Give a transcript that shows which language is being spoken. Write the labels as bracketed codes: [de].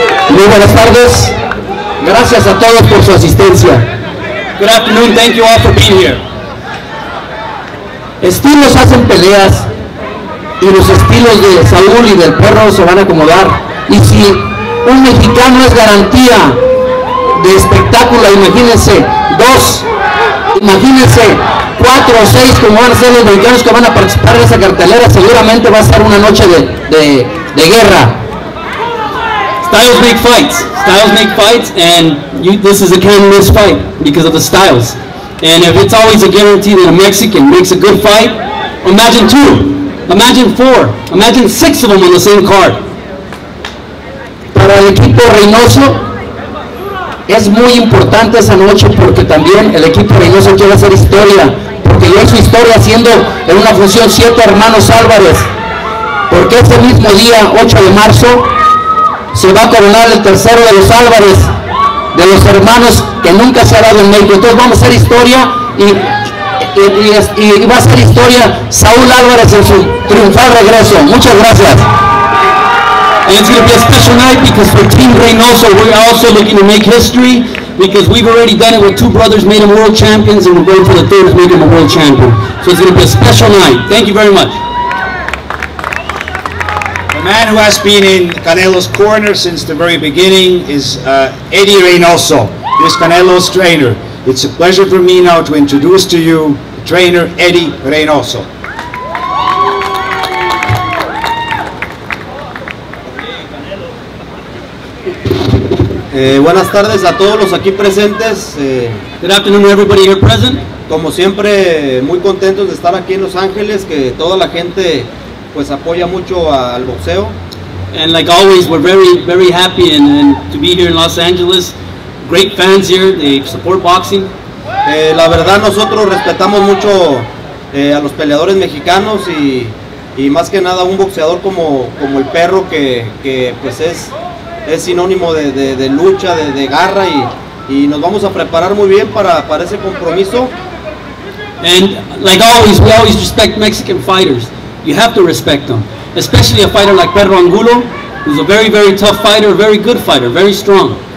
[es] Muy buenas tardes, gracias a todos por su asistencia. [en] Good afternoon, thank you all for being here. [es] Estilos hacen peleas y los estilos de Saúl y del perro se van a acomodar. Y si un mexicano es garantía de espectáculo, imagínense 2, imagínense 4 o 6 como van a ser los mexicanos que van a participar en esa cartelera. Seguramente va a ser una noche de guerra. [en] Styles make fights, and this is a can't-miss fight because of the styles. And if it's always a guarantee that a Mexican makes a good fight, imagine 2, imagine 4, imagine 6 of them on the same card. [es] Para el equipo Reynoso es muy importante esa noche porque también el equipo Reynoso quiere hacer historia, porque ya hizo historia haciendo en una función 7 hermanos Álvarez, porque ese mismo día, 8 de marzo, se va a coronar el tercero de los Álvarez, de los hermanos que nunca se ha dado en México. Entonces vamos a hacer historia y y va a ser historia Saúl Álvarez en su triunfal regreso. Muchas gracias. [en] And it's going to be a special night because for Team Reynoso, we're also looking to make history because we've already done it with two brothers, made them world champions, and we're going for the third to make him a world champion. So it's going to be a special night. Thank you very much. The man who has been in Canelo's corner since the very beginning is Eddie Reynoso, who is Canelo's trainer. It's a pleasure for me now to introduce to you trainer Eddie Reynoso. [es] Buenas tardes a todos los aquí presentes. [en] Good afternoon, everybody here present. [es] Como siempre, muy contentos de estar aquí en Los Ángeles, que toda la gente pues apoya mucho al boxeo. [en] And like always, we're very happy and to be here in Los Angeles. Great fans here, they support boxing. [es] La verdad, nosotros respetamos mucho a los peleadores mexicanos y más que nada un boxeador como el Perro, que pues es sinónimo de lucha, de garra, y nos vamos a preparar muy bien para ese compromiso. [en] And like always, we always respect Mexican fighters. You have to respect them, especially a fighter like Perro Angulo, who's a very tough fighter, very good fighter, very strong.